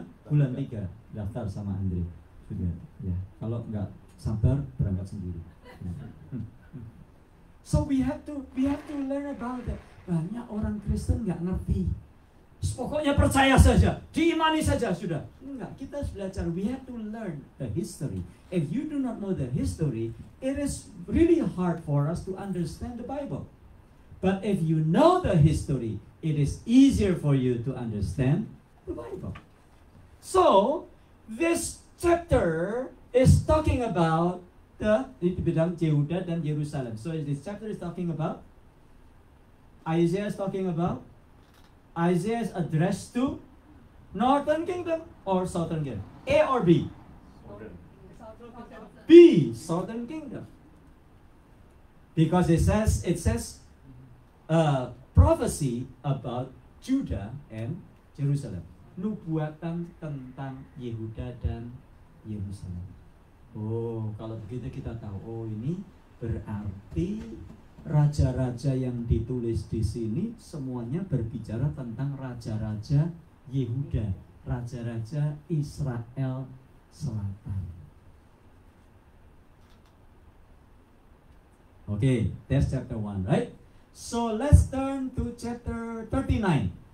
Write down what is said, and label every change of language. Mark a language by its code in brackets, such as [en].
[id] Bulan 3 daftar sama Andre. Sudah. Ya. Kalau nggak sabar berangkat sendiri. Ya. [en] So we have to learn about that. [id] Banyak orang Kristen nggak ngerti. Pokoknya percaya saja, diimani saja sudah. Enggak, kita belajar. [en] We have to learn the history. If you do not know the history, it is really hard for us to understand the Bible. But if you know the history, it is easier for you to understand the Bible. So, this chapter is talking about the [id] bidang Yehuda dan Yerusalem. [en] So, this chapter is talking about Isaiah is talking about Isaiah is addressed to northern kingdom or southern kingdom? A or B? B, southern kingdom. Because it says prophecy about Judah and Jerusalem. [id] Nubuatan tentang Yehuda dan Yerusalem. Oh, kalau begitu kita tahu, oh ini berarti raja-raja yang ditulis di sini semuanya berbicara tentang raja-raja Yehuda, raja-raja Israel Selatan. [en] Okay, that's chapter 1, right? So let's turn to chapter 39.